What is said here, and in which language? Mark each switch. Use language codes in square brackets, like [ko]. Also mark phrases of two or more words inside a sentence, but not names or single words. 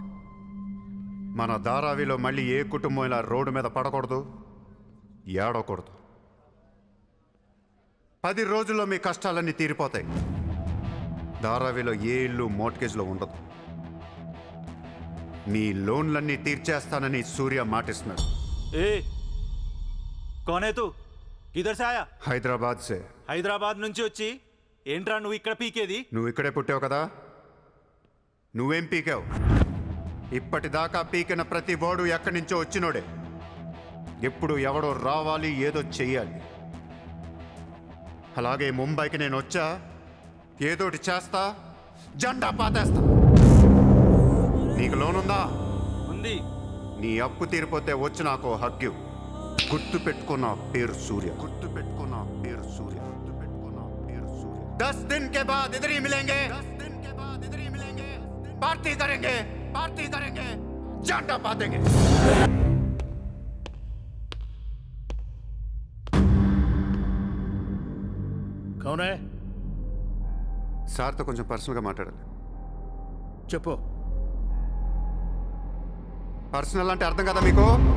[te] మన ధారావిలో మళ్ళీ ఏ కుటుంబం ఇలా రోడ్డు మీద పడకూడదు, ఏడవకూడదు. 10 రోజుల్లో మీ కష్టాలన్నీ తీరిపోతాయి. ధారావిలో ఏ ఇల్లు మోర్ట్గేజ్లో ఉండదు. మీ లోన్లన్నీ తీర్చేస్తానని సూర్య మాటిస్తున్నాడు. [hi] ए, कौन है तू? किधर से आया? हैदराबाद से. [te] హైదరాబాద్ నుంచి వచ్చి ఏంట్రా నువ్వు ఇక్కడ పీకేది? నువ్వు ఇక్కడే పుట్టావు కదా, నువ్వేం పీకావు? ఇప్పటిదాకా పీకిన ప్రతి వాడు ఎక్కడి నుంచో వచ్చినోడే. ఎప్పుడు ఎవడో రావాలి, ఏదో చెయ్యాలి. అలాగే ముంబైకి నేను వచ్చా, ఏదోటి చేస్తా, జెండా పాతేస్తా. నీకు లోనుందా? ఉంది. నీ అప్పు తీరిపోతే వచ్చి నాకు హక్కు. గుర్తు పెట్టుకున్న పేరు సూర్య. గుర్తు పెట్టుకున్న పేరు సూర్య. గుర్తు పెట్టుకున్న పేరు సూర్య. [hi] 10 दिन के बाद इधर ही मिलेंगे. 10 दिन के बाद इधर ही मिलेंगे. पार्टी करेंगे, पार्टी करेंगे, झंडा पातेंगे. कौन है? [te] సార్తో కొంచెం పర్సనల్గా మాట్లాడాలి. చెప్పు. పర్సనల్ అంటే అర్థం కదా మీకు?